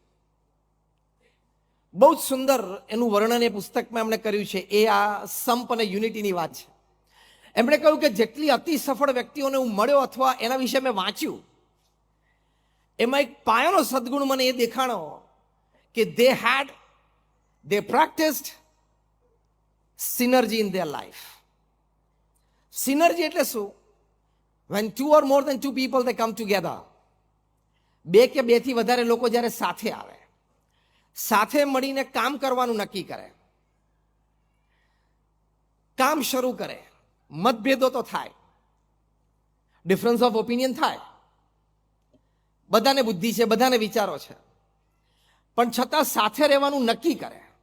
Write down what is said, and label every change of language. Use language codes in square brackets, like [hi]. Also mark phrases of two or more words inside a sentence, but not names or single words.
[gu] બહુ જ સુંદર એનું વર્ણન એ પુસ્તકમાં એમણે કર્યું છે. એ આ સંપ અને યુનિટીની વાત છે. એમણે કહ્યું કે જેટલી અતિ સફળ વ્યક્તિઓને હું મળ્યો અથવા એના વિશે મેં વાંચ્યું, એમાં એક પાયાનો સદગુણ મને એ દેખાણો કે [en] they practiced synergy in their life. [gu] Synergy એટલે શું? [en] When 2 or more than 2 people they come together. [gu] 2 કે 2 થી વધારે લોકો જ્યારે સાથે આવે, સાથે મળીને કામ કરવાનું નક્કી કરે, કામ શરૂ કરે. મતભેદો તો થાય, [en] difference of opinion [gu] થાય, બધાને બુદ્ધિ છે, બધાને વિચારો છે, પણ છતાં સાથે રહેવાનું નક્કી કરે.